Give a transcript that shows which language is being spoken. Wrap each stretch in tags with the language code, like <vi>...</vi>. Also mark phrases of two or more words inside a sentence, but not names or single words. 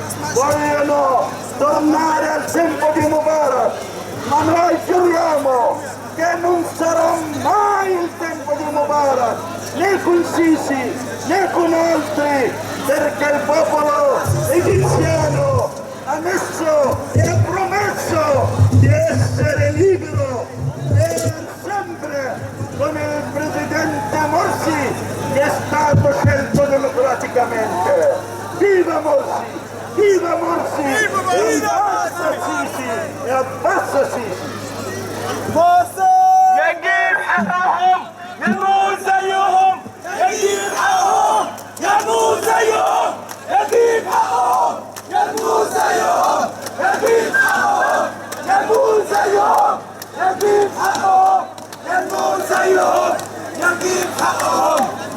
<it>Vogliono tornare al tempo di Mubarak, ma noi giuriamo che non sarà mai il tempo di Mubarak, né con Sisi né con altri, perché il popolo egiziano ha messo e ha promesso di essere libero per sempre con il presidente Morsi, che è stato scelto democraticamente. Viva Morsi! Viva Morsi! E abbassa Sisi! E abbassa Sisi!</it> <ar>مرسي يجيب حقهم يموت زيهم، يجيب حقهم يموت زيهم، يجيب حقهم يموت زيهم، يجيب حقهم يموت زيهم، يجيب حقهم يموت زيهم، يجيب حقهم.</ar>